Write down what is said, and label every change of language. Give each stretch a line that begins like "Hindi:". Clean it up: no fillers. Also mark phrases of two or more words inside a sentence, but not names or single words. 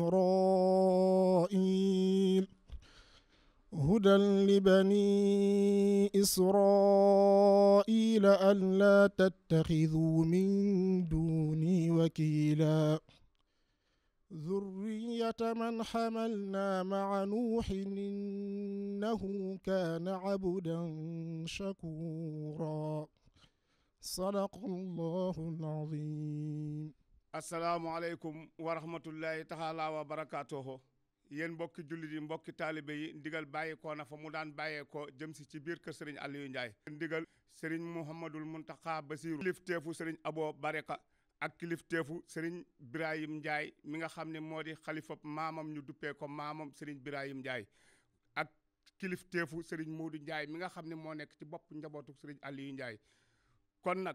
Arabic: إسرائيل ألا تتخذوا من دوني وكيلا ذرية من حملنا مع نوح إنه كان عبدا شكورا صدق الله العظيم. السلام عليكم ورحمة الله تعالى وبركاته
Wolof: yéen mbokki jullit yi mbokki taalibe yi ndigal bàyyikoo na fa mu daan bàyyeekoo jëm si ci biir kër sëriñ Aliou Ndiaye ndigal sëriñ Mouhamadul Muntaxa Basiru kilifteefu sëriñ Abo Bareka ak kilifteefu sëriñ Birahim Ndiaye mi nga xam ne moo di xalifa maamam ñu duppee ko maamam sëriñ Birahim Ndiaye ak kilifteefu sëriñ Moodu Ndiaye mi nga xam ne moo nekk ci bopp njabootu sëriñ Aliou Ndiaye kon nag